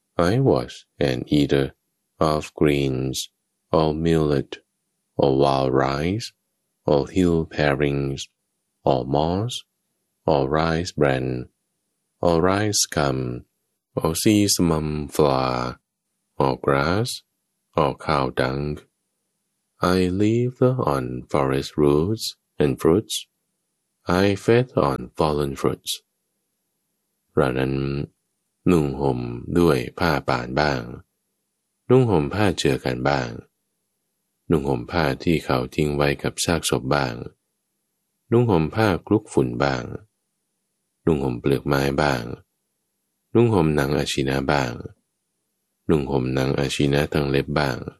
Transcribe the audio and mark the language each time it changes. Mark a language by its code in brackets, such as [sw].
[en] I was an eater of greens or millet or wild rice or hill parings or moss or rice bran or rice scum or sesamum flour or grass or cow dung. I lived on forest roots and fruits. I fed on fallen fruits. [th] รานั้นนุ่งห่มด้วยผ้าป่านบ้างนุ่งห่มผ้าเจือกันบ้างนุ่งห่มผ้าที่เขาทิ้งไว้กับซากศพบ้างนุ่งห่มผ้าคลุกฝุ่นบ้างนุ่งห่มเปลือกไม้บ้างนุ่งห่มหนังอาชีนะบ้างนุ่งห่มหนังอาชีนะทั้งเล็บบ้าง